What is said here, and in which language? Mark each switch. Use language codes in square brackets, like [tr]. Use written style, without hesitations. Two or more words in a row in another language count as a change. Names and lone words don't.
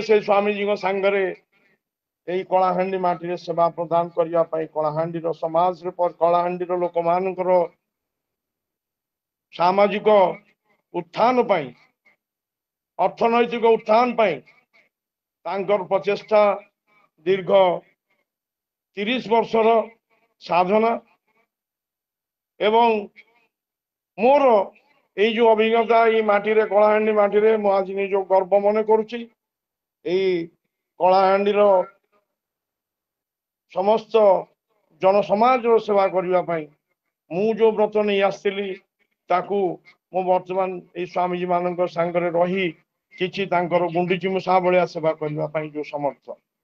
[or] ସେ ସ୍ୱାମୀଜୀଙ୍କ ସାଙ୍ଗରେ এই କଳାହାଣ୍ଡି ମାଟିରେ ସେବା ପ୍ରଦାନ କରିବା ପାଇଁ, କଳାହାଣ୍ଡିର ସମାଜରେ କଳାହାଣ୍ଡିର ଲୋକମାନଙ୍କର ସାମାଜିକ ଉତ୍ଥାନ ପାଇଁ, ଅର୍ଥନୈତିକ ଉତ୍ଥାନ ପାଇଁ ତାଙ୍କର ପ୍ରଚେଷ୍ଟା ଦୀର୍ଘ 30 ବର୍ଷର ସାଧନା ଏବଂ ମୋର ଏଇ ଯେ ଅଭିଜ୍ଞତା ଏଇ ମାଟିରେ কଳାହାଣ୍ଡି ମାଟିରେ ମୁଁ ଆଜି ନିଜ ଗର୍ବ ମନେ କରୁଛି। এই କଳାହାଣ୍ଡିର ସମସ୍ତ ଜନସମାଜର ସେବା କରିବା ପାଇଁ ମୁଁ ଯୋଉ ବ୍ରତ ନେଇ ଆସିଥିଲି, ତାକୁ ମୁଁ ବର୍ତ୍ତମାନ ଏଇ ସ୍ୱାମୀଜୀ ମାନଙ୍କ ସାଙ୍ଗରେ ରହି କିଛି ତାଙ୍କର ଗୁଣ୍ଡିଚି ମୂଷା ଭଳିଆ ସେବା କରିବା ପାଇଁ ଯୋଉ ସମର୍ଥ,